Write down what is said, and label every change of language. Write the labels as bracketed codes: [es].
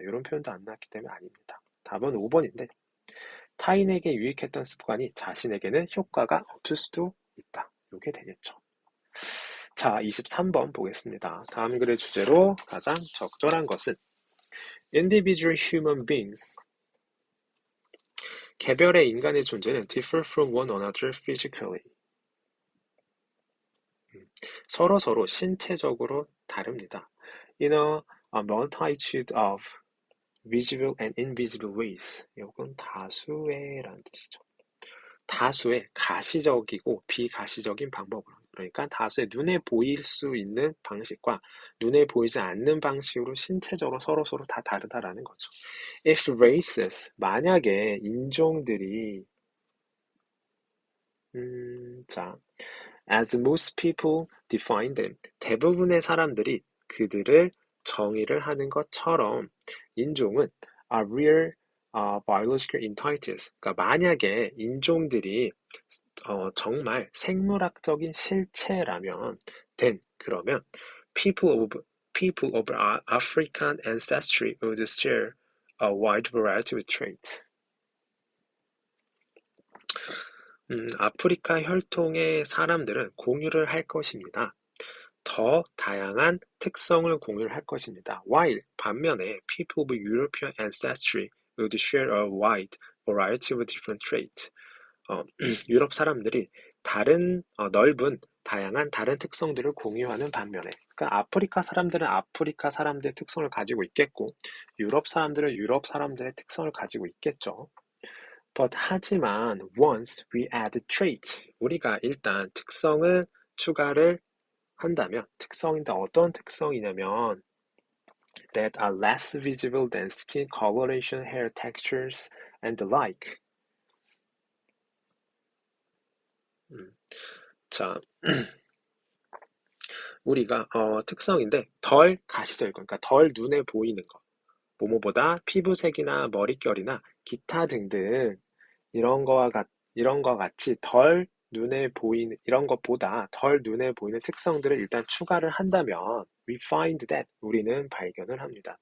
[ko] 이런 표현도 안 나왔기 때문에 아닙니다. 답은 5번인데 타인에게 유익했던 습관이 자신에게는 효과가 없을 수도 있다. 이게 되겠죠. 자, 23번 보겠습니다. 다음 글의 주제로 가장 적절한 것은 [en] individual human beings. [ko] 개별의 인간의 존재는 [en] differ from one another physically. [ko] 서로 신체적으로 다릅니다. [en] In a multitude of visible and invisible ways. [ko] 이건 다수의라는 뜻이죠. 다수의 가시적이고 비가시적인 방법으로. 그러니까 다수의 눈에 보일 수 있는 방식과 눈에 보이지 않는 방식으로 신체적으로 서로 다 다르다라는 거죠. [en] If races, [ko] 만약에 인종들이 자, [en] as most people define them, [ko] 대부분의 사람들이 그들을 정의를 하는 것처럼 인종은 [en] are real biological entities. [ko] 그러니까 만약에 인종들이 정말 생물학적인 실체라면 그러면 [en] people of African ancestry would share a wide variety of traits. [ko] 아프리카 혈통의 사람들은 공유를 할 것입니다. 더 다양한 특성을 공유를 할 것입니다. [en] While [ko] 반면에 [en] people of European ancestry would share a wide variety of different traits. [ko] 유럽 사람들이 넓은 다양한 다른 특성들을 공유하는 반면에 그러니까 아프리카 사람들은 아프리카 사람들의 특성을 가지고 있겠고 유럽 사람들은 유럽 사람들의 특성을 가지고 있겠죠. 하지만 [en] once we add trait, [ko] 우리가 일단 특성을 추가를 한다면 특성인데 어떤 특성이냐면 [en] that are less visible than skin coloration, hair textures, and the like. [ko] 자, 우리가 특성인데 덜 가시적이고 그러니까 덜 눈에 보이는 거. 뭐뭐보다 피부색이나 머릿결이나 기타 등등 이런 거와 이런 거 같이 덜 눈에 보이는 이런 것보다 덜 눈에 보이는 특성들을 일단 추가를 한다면 [en] we find that [ko] 우리는 발견을 합니다.